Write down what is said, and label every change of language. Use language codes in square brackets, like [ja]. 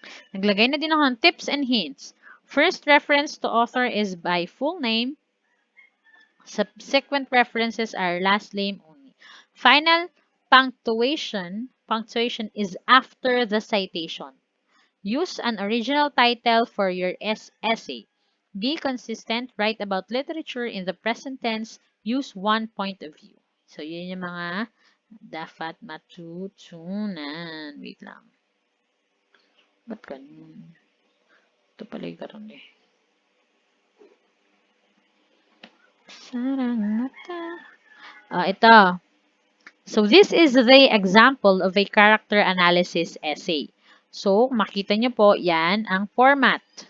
[tl] Naglagay na din ako ng tips and hints. [en] First reference to author is by full name. Subsequent references are last name only. Final punctuation is after the citation. Use an original title for your essay. Be consistent. Write about literature in the present tense. Use one point of view. [tl] So, yun yung mga dapat matutunan. Wait lang. Ba't ganun? Ito pala yung karoon eh. Sarang mata. Ito. [en] So, this is the example of a character analysis essay. [tl] So, makita nyo po, yan ang format.